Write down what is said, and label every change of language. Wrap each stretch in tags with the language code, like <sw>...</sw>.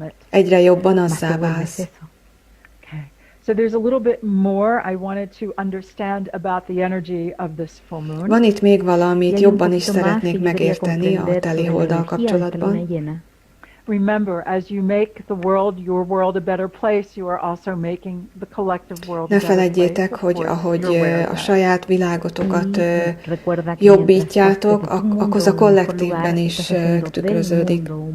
<hu>Egyre jobban azzá válsz.</hu> <en>So there's a little bit more I wanted to understand about the energy of this full moon.</en> <hu>Van itt még valamit jobban is szeretnék megérteni a teli holddal kapcsolatban.</hu> <en>Remember, as you make the world, your world a better place, you are also making the collective world a</en> <hu>Ne</hu> <en>better place.</en> <hu>feledjétek, hogy ahogy a saját világotokat jobbítjátok, akkor a kollektívben is tükröződik.</hu>